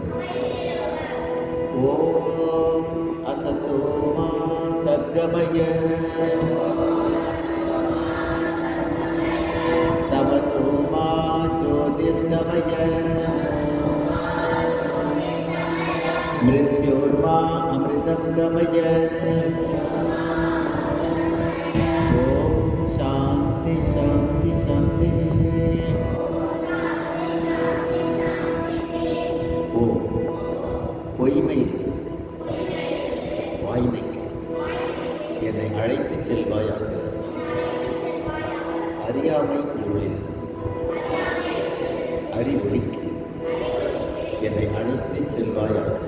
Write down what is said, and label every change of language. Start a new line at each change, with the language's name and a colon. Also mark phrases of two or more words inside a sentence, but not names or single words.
Sanskrit: ॐ असतोमा सद्गमय तमसोमा ज्योतिर्गमय मृत्योर्मा अमृतं गमय. शांति शांति शांति।
Tamil: ओ பொய்மை வாய்மைக்கு என்னை அழைத்து செல்வாயாக. அறியாமை இருளில் அறிவொளிக்கு என்னை அழைத்து செல்வாயாக.